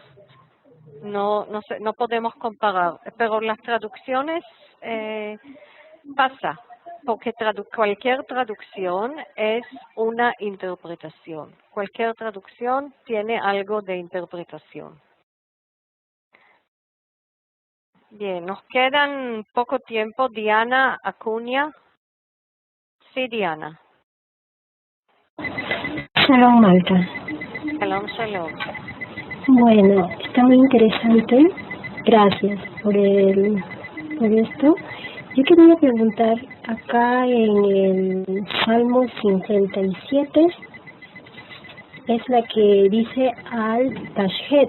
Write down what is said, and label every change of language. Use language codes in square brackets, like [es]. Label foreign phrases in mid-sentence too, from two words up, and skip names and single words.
[es] No podemos comparar, pero las traducciones pasa, porque cualquier traducción es una interpretación. Cualquier traducción tiene algo de interpretación. Bien, nos quedan poco tiempo. Diana Acuña. Sí, Diana. [he] Shalom, Malca. שלום שלום. [es] Bueno, está muy interesante. Gracias por esto. Yo quería preguntar, acá en el Salmo 57, es la que dice [he] אל תשחת.